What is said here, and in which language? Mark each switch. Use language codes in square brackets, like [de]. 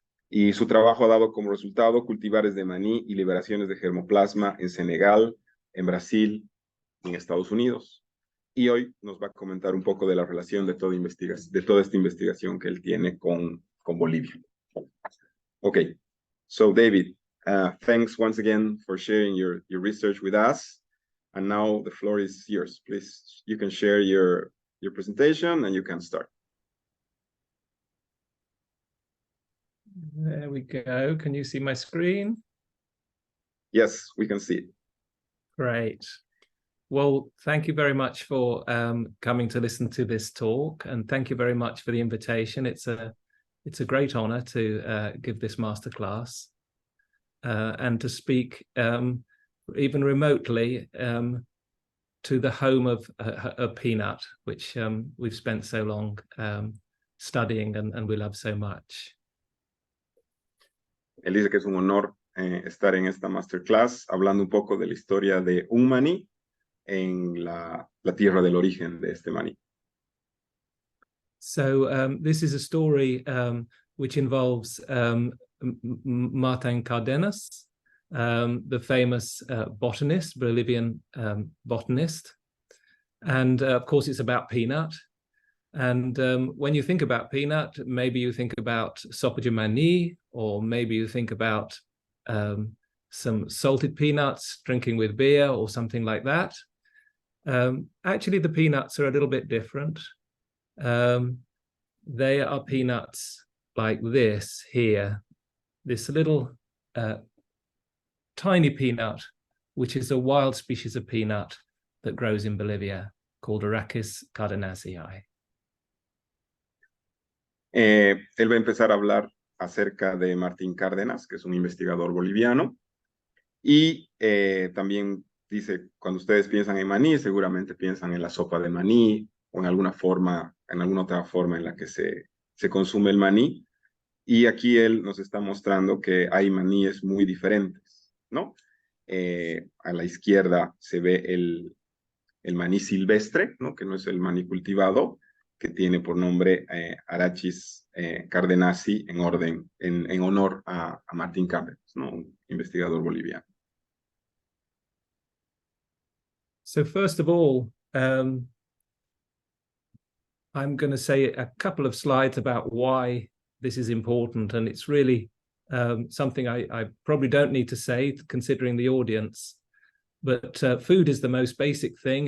[es] Y su trabajo ha dado como resultado cultivares de maní y liberaciones de germoplasma en Senegal, en Brasil y en Estados Unidos. Y hoy nos va a comentar un poco de la relación de toda esta investigación que él tiene con Bolivia. [en] Okay, so David, thanks once again for sharing your research with us. And now the floor is yours. Please, you can share your presentation and you can start. There we go. Can you see my screen? Yes, we can see it. Great. Well, thank you very much for coming to listen to this talk, and thank you very much for the invitation. It's a great honor to give this masterclass and to speak even remotely to the home of peanut, which we've spent so long studying and we love so much. [es] Él dice que es un honor estar en esta masterclass hablando un poco de la historia de un maní en la tierra del origen de este maní. [en] So this is a story which involves Martin Cardenas, the famous botanist, Bolivian botanist. And of course, it's about peanut. And when you think about peanut, maybe you think about sopa de maní, or maybe you think about some salted peanuts, drinking with beer or something like that. Actually, the peanuts are a little bit different. They are peanuts like this here, this little tiny peanut, which is a wild species of peanut that grows in Bolivia called Arachis cardenasii. [es] Él va a empezar a hablar acerca de Martín Cárdenas, que es un investigador boliviano, y también dice, cuando ustedes piensan en maní, seguramente piensan en la sopa de maní o en alguna otra forma en la que se consume el maní. Y aquí él nos está mostrando que hay maníes muy diferentes, ¿no? A la izquierda se ve el maní silvestre, ¿no? Que no es el maní cultivado, que tiene por nombre Arachis cardenasi en honor a Martín Cárdenas, ¿no? Un investigador boliviano. [en] So first of all, I'm going to say a couple of slides about why this is important, and it's really something I probably don't need to say considering the audience, but food is the most basic thing.